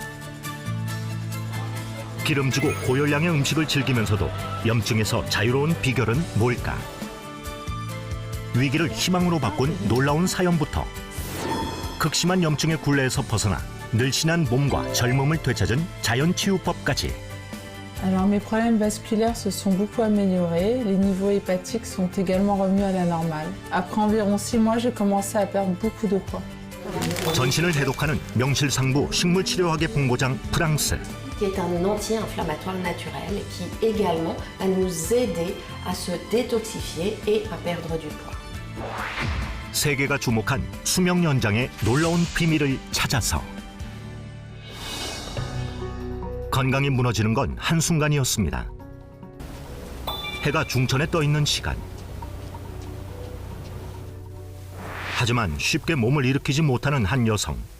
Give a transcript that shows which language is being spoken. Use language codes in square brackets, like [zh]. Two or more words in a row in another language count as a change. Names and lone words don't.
[ko] 기름지고 고열량의 음식을 즐기면서도 염증에서 자유로운 비결은 뭘까? 위기를 희망으로 바꾼 놀라운 사연부터 극심한 염증의 굴레에서 벗어나 늘씬한 몸과 젊음을 되찾은 자연치유법까지. [fr] Alors mes problèmes vasculaires se sont beaucoup améliorés, les niveaux hépatiques sont également revenus à la normale. Après environ 6 mois, j'ai commencé à perdre beaucoup de poids. [ko] 전신을 해독하는 명실상부 식물치료학의 본고장 프랑스. [fr] qui est un anti-inflammatoire naturel et qui également va nous aider à se détoxifier et à perdre du poids. [ko] 세계가 주목한 수명 연장의 놀라운 비밀을 찾아서 건강이 무너지는 건 한순간이었습니다. 해가 중천에 떠 있는 시간. 하지만 쉽게 몸을 일으키지 못하는 한 여성.